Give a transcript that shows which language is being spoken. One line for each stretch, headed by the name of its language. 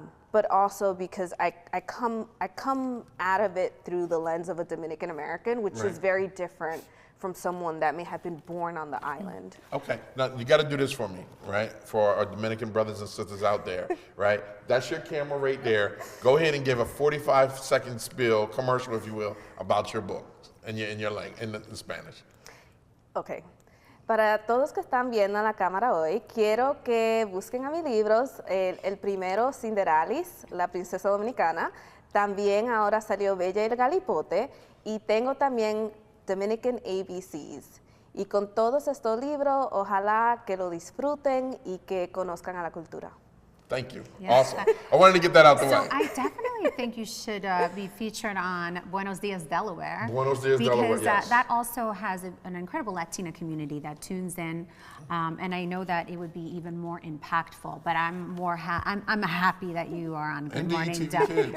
English: But also because I come out of it through the lens of a Dominican American, which is very different from someone that may have been born on the island. Okay, now you gotta do this for me, right? For our Dominican brothers and sisters out there, right? That's your camera right there. Go ahead and give a 45-second spiel, commercial if you will, about your book and your language, in the Spanish. Okay.
Spanish: Para todos que están viendo la cámara hoy, quiero que busquen a mis libros. El primero, Cinderalis, la princesa dominicana. También ahora salió Bella y el Galipote. Y tengo también Dominican ABCs. Y con todos estos libros, ojalá que lo disfruten y que conozcan a la cultura.
English: Thank you. Yes. Awesome. I wanted to get that out the way. So I definitely think you should be featured on Buenos Dias Delaware. Buenos Dias Delaware, yes. Because that also has an incredible Latina community that tunes in, and I know that it would be even more impactful. But I'm happy that you are on Good Morning Delaware.